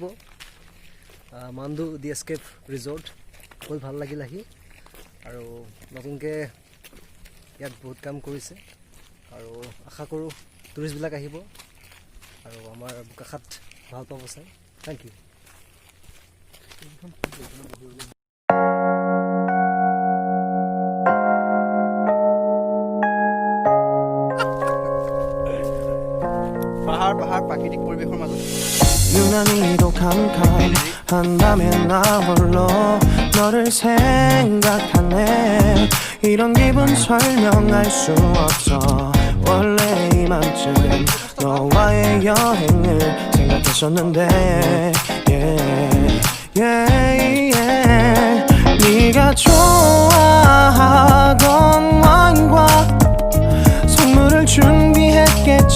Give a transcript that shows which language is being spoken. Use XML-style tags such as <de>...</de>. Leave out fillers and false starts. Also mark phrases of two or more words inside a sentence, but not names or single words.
<as>মাণ্ডু দি এস্কেপ ৰিজৰ্ট বহুত ভাল লাগিল আহি, আৰু নতুনকৈ ইয়াত বহুত কাম কৰিছে, আৰু আশা কৰোঁ টুৰিষ্টবিলাক আহিব আৰু আমাৰ বোকাখাত ভাল পাব চাই।</as> <en>thank you.</en> <as>পাহাৰ প্ৰাকৃতিক পৰিৱেশৰ মাজত</as> <ko>유난히도 캄캄한다면 나 홀로 너를 생각하네. 이런 기분 설명할 수 없어. 원래 이맘쯤엔 너와의 여행을 생각했었는데 네가 좋아하던 와인과 선물을 준비했겠지.</ko>